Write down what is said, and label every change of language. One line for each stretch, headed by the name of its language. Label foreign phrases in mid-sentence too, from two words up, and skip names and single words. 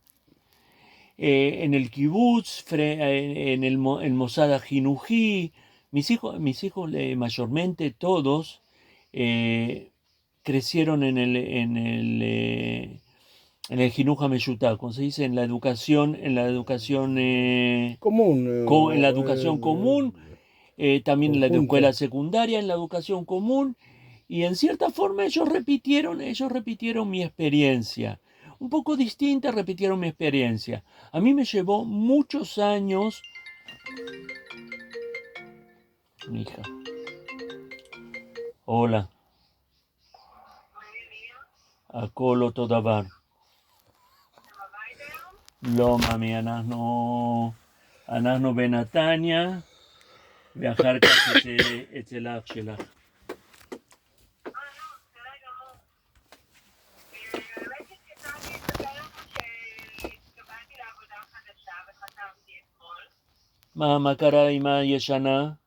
Spanish: En el kibutz, en el
Hebrew: מוסד חינוכי,
Spanish: mis hijos mayormente todos crecieron en el
Hebrew: חינוך המשותף,
Spanish: como se dice, en la educación común, también en la escuela secundaria, en la educación común, y en cierta forma ellos repitieron mi experiencia. Un poco distinta, repitieron mi experiencia. A mí me llevó muchos años. Mi hija. Hola.
Hebrew: הכל אותו דבר. לא, ממי, אנחנו בנתניה, ואחר כך אצל אח שלך. מה קרה עם הישנה?